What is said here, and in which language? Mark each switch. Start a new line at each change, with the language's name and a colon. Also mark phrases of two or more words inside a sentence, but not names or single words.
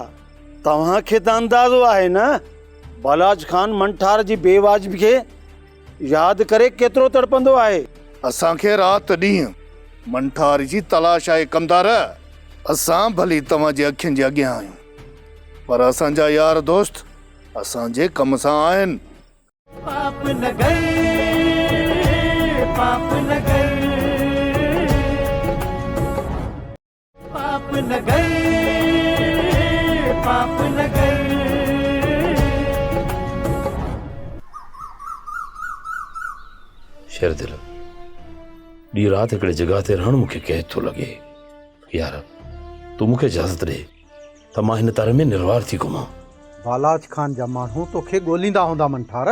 Sindhi: तव्हांखे त अंदाज़ो आहे न बालाज खान मंठार जी बेवाजिबी खे यादि करे केतिरो तड़पंदो आहे। असांखे राति ॾींहुं मंठार जी तलाश आहे कमदार। असां भली तव्हांजे अखियुनि जे अॻियां आहियूं, पर असांजा यार दोस्त असांजे कम सां आहिनि। पाप न गए, पाप न गए, पाप न गए, पाप न गए। शेर दिल ॾींहुं राति हिकिड़े जॻह ते रहणु मूंखे कैद थो लॻे। यार तूं मूंखे इजाज़त ॾे त मां हिन तारे में निर्वार थी घुमां। बालाज खान जा माण्हू तोखे ॻोल्हींदा हूंदा मंठार।